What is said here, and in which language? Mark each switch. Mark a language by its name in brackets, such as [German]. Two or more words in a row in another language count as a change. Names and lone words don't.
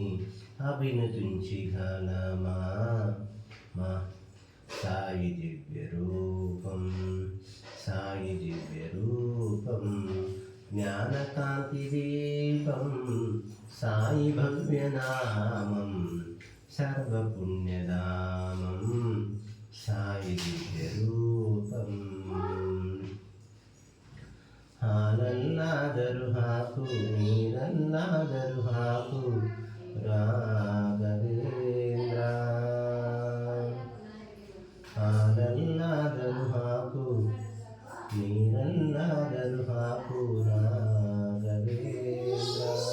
[Telugu] అభినతించగలమా మా సాయి దివ్య రూపం సాయి దివ్య రూపం జ్ఞానకాంతి దీపం సాయి భవ్యనామం సర్వపుణ్యధామం సాయి దివ్య రూపం [Kannada] ಹಾಲಲ್ಲಾದರೂ ಹಾಕು ನೀರಲ್ಲಾದರೂ ಹಾಕು ರಾಘವೇಂದ್ರ ಹಾಲಲ್ಲಾದರೂ ಹಾಕು ನೀರಲ್ಲಾದರೂ ಹಾಕು ರಾಘವೇಂದ್ರ